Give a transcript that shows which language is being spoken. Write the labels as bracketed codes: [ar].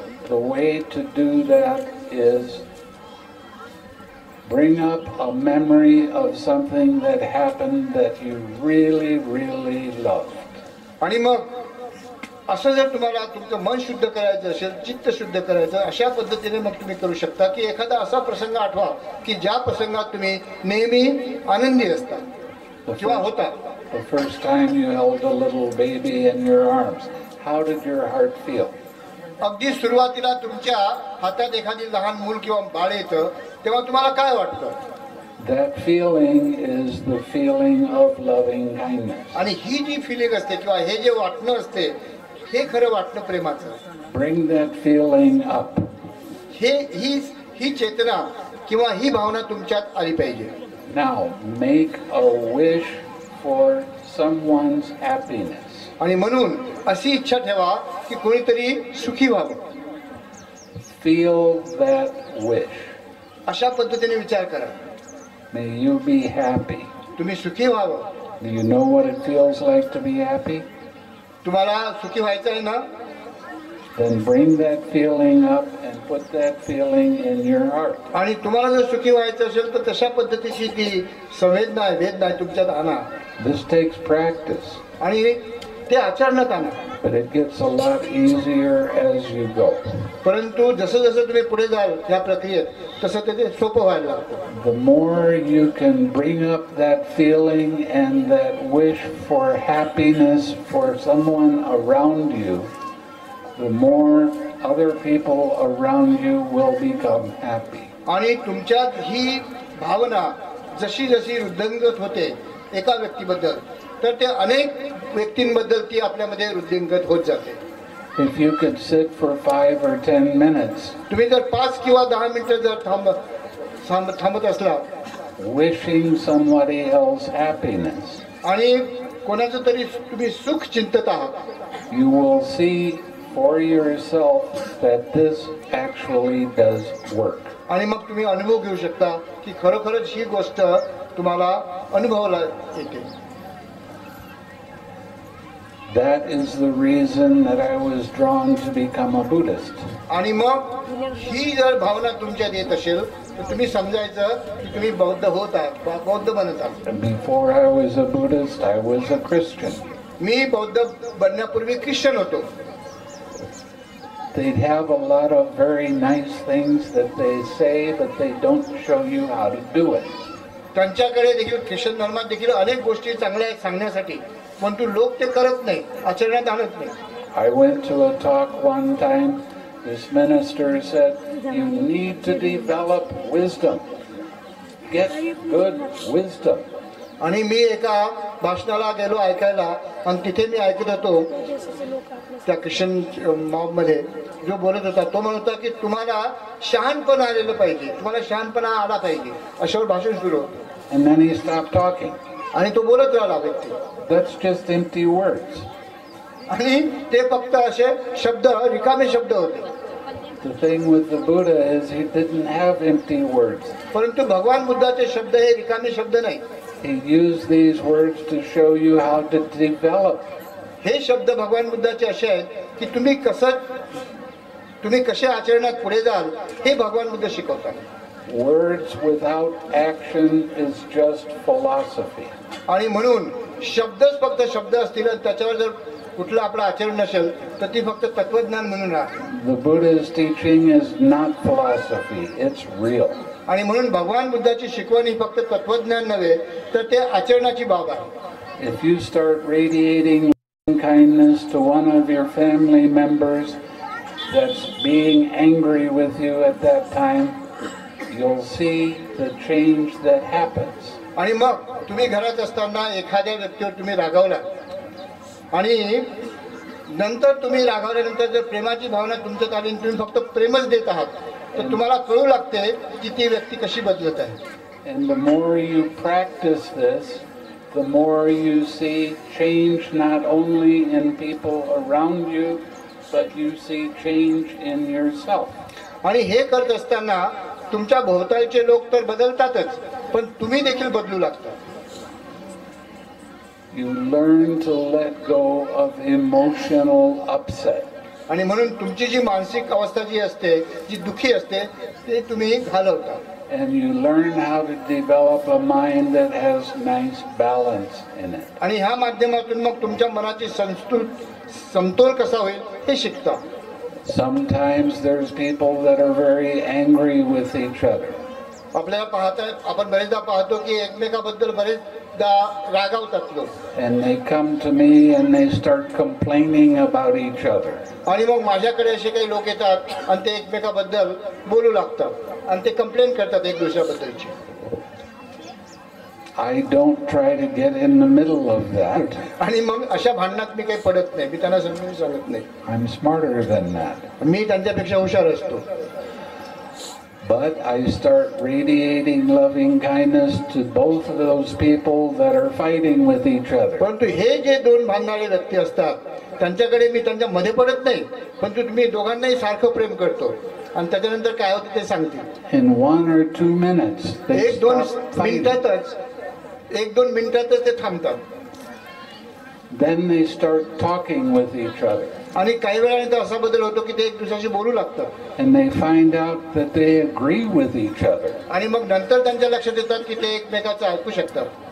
[en] the way to do that is bring up a memory of something that happened that you really, really loved. [mr] आणि मग असं जर तुम्हाला तुमचं मन शुद्ध करायचं असेल, चित्त शुद्ध करायचं, अशा पद्धतीने मग तुम्ही करू शकता की एखादा असा प्रसंग आठवा की ज्या प्रसंगात तुम्ही नेहमी आनंदी असता किंवा होता. [en] The first time you held a little baby in your arms, how did your heart feel? [mr] अगदी सुरुवातीला तुमच्या हातात एखादी लहान मूल किंवा बाळ येतं तेव्हा तुम्हाला काय वाटतं? [en] That feeling is the feeling of loving kindness. [mr] आणि ही जी फिलिंग असते किंवा हे जे वाटणं असते हे खरं वाटणं प्रेमाचं. [en] Bring that feeling up. [mr] ही चेतना किंवा ही भावना तुमच्यात आली पाहिजे. [en] Now, make a wish for someone's happiness. [mr] आणि म्हणून अशी इच्छा ठेवा की कोणीतरी सुखी व्हावं. [en] Feel that wish. [mr] अशा पद्धतीने विचार करा. [en] May you be happy. [mr] तुम्ही सुखी व्हावं. [en] Do you know what it feels like to be happy? [mr] तुम्हाला सुखी व्हायचं आहे ना? [en] Then bring that feeling up and put that feeling in your heart. [mr] आणि तुम्हाला जर सुखी व्हायचं असेल तर तशा पद्धतीची ती संवेदना आहे, वेदना आहे तुमच्यात आणा. [en] This takes practice. [mr] आणि ते आचरणात आणा. [en] But it gets a lot easier as you go. [mr] परंतु जसं जसं तुम्ही पुढे जाल या प्रक्रियेत तसं ते सोपं व्हायला लागतं. [en] The more you can bring up that feeling and that wish for happiness for someone around you, the more other people around you will become happy. [mr] आणि तुमच्यात ही भावना जशी जशी वृद्धिंगत होते एका व्यक्तीबद्दल तर ते अनेक व्यक्तींबद्दल ती आपल्यामध्ये वृद्धिंगत होत जाते. [en] If you could sit for 5 or 10 minutes [mr] तुम्ही जर 5 किंवा 10 मिनिटं जर थांबत असला [en] wishing somebody else happiness, [mr] आणि कोणाचं तरी तुम्ही सुख चिंतत आहात, [en] you will see for yourself that this actually does work. [mr] आणि मग तुम्ही अनुभव घेऊ शकता की खरोखरच ही गोष्ट तुम्हाला अनुभवाला येते. [en] That is the reason that I was drawn to become a Buddhist. [mr] आणि मग ही जर भावना तुमच्यात येत असेल तर तुम्ही समजायचं की तुम्ही बौद्ध होत आहात, बौद्ध बनत आहात. [en] Before I was a Buddhist, I was a Christian. [mr] मी बौद्ध बनण्यापूर्वी ख्रिश्चन होतो. [en] They'd have a lot of very nice things that they say, but they don't show you how to do it. [mr] त्यांच्याकडे देखील ख्रिश्चन धर्मात देखील अनेक गोष्टी चांगल्या आहेत सांगण्यासाठी, परंतु लोक ते करत नाही, आचरणात आणत नाही. [en] I went to a talk one time. This minister said, you need to develop wisdom. Get good wisdom. [mr] आणि मी एका भाषणाला गेलो ऐकायला आणि तिथे मी ऐकत होतो त्या ख्रिश्चन मॉबमध्ये जो बोलत होता तो म्हणत होता की तुम्हाला शहाणपण आलेलं पाहिजे, तुम्हाला शहाणपणा आला पाहिजे, अशावर भाषण सुरू होतं. [en] And then he stopped talking. [mr] आणि तो बोलत राहिला व्यक्ती. [en] That's just empty words. [mr] आणि ते फक्त असे शब्द, रिकामे शब्द होते. [en] The thing with the Buddha is he didn't have empty words. [mr] परंतु भगवान बुद्धाचे शब्द हे रिकामे शब्द नाही. [en] He used these words to show you how to develop. [mr] हे शब्द भगवान बुद्धाचे असे आहेत की तुम्ही कसे आचरणात पुढे जाल हे भगवान बुद्ध शिकवतात. [en] Words without action is just philosophy. [mr] आणि म्हणून शब्दच फक्त शब्द असतील आणि त्याच्यावर जर कुठलं आपलं आचरण नसेल तर ती फक्त तत्वज्ञान म्हणून राहते. [en] The Buddha's teaching is not philosophy, it's real. [mr] आणि म्हणून भगवान बुद्धाची शिकवण ही फक्त तत्वज्ञान नव्हे तर ते आचरणाची बाब आहे. [en] If you start radiating kindness to one of your family members that's being angry with you at that time, you'll see the change that happens. [mr] आणि मग तुम्ही घरात असताना एखाद्या व्यक्तीवर तुम्ही रागावला आणि नंतर तुम्ही रागावल्यानंतर जर प्रेमाची भावना तुमच्यात आली आणि तुम्ही फक्त प्रेमच देत आहात तर तुम्हाला कळू लागते की ती व्यक्ती कशी बदलत आहे. [en] And the more you practice this, the more you see change not only in people around you, but you see change in yourself. [mr] आणि हे करत असताना तुमच्या भोवतालचे लोक तर बदलतातच पण तुम्ही देखील बदलू लागता. [en] You learn to let go of emotional upset. [mr] आणि म्हणून तुमची जी मानसिक अवस्था जी असते, जी दुखी असते ते तुम्ही घालवता. [en] And you learn how to develop a mind that has nice balance in it. [mr] आणि ह्या माध्यमातून मग तुमच्या मनाची समतोल कसा होईल हे शिकता. [en] Sometimes there's people that are very angry with each other. [mr] आपल्याला आपण बरेचदा पाहतो की एकमेकाबद्दल बरेच रागावतात लोक. [en] And they come to me and they start complaining about each other. [mr] आणि मग माझ्याकडे असे काही लोक येतात आणि ते एकमेकाबद्दल बोलू लागतात आणि ते कंप्लेन करतात एक दुसऱ्याबद्दलची. [en] I don't try to get in the middle of that. [mr] आणि मग अशा भांडणात मी काही पडत नाही, मी त्यांना समजून सांगत नाही. [en] I'm smarter than that. [mr] मी त्यांच्यापेक्षा हुशार असतो. [en] But I start radiating loving kindness to both of those people that are fighting with each other. [mr] परंतु हे जे दोन भांडणारे व्यक्ती असतात त्यांच्याकडे मी त्यांच्या मध्ये पडत नाही, परंतु तुम्ही दोघांनाही सारखं प्रेम करतो आणि त्याच्यानंतर काय होतं ते सांगते. [en] In 1 or 2 minutes, they [mr] एक दोन [en] stop fighting. [mr] मिनिटातच ते थांबतात. [en] Then they start talking with each other. [mr] आणि काही वेळानंतर असा बदल होतो की ते एक दुसऱ्याशी बोलू लागतात. [en] And they find out that they agree with each other. [mr] आणि मग नंतर त्यांच्या लक्षात येतात की ते एकमेकाचं ऐकू शकतात.